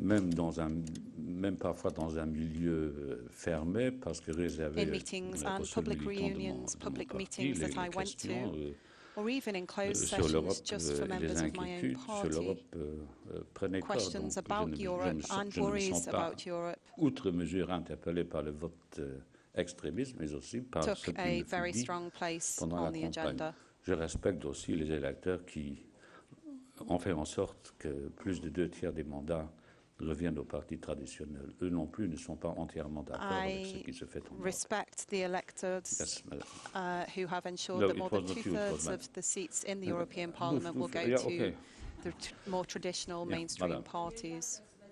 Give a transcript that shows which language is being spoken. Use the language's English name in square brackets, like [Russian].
[French] Même parfois dans un milieu fermé, parce que réservé [English] in meetings and public reunions, public meetings that I went to, or even in closed sessions just for members of my own party, questions about Europe and worries about Europe [French] outre mesure interpellés par le vote extrémiste, mais aussi par ce [English] took a very strong place on the agenda. [French] Je respecte aussi les électeurs qui ont fait en sorte que plus de 2 tiers des mandats reviennent aux partis traditionnels. Eux non plus ne sont pas entièrement d'accord avec ce qui se fait en Europe. [English] I respect the electors who have ensured that more than 2/3 of the seats in the European Parliament will go to the more traditional mainstream parties.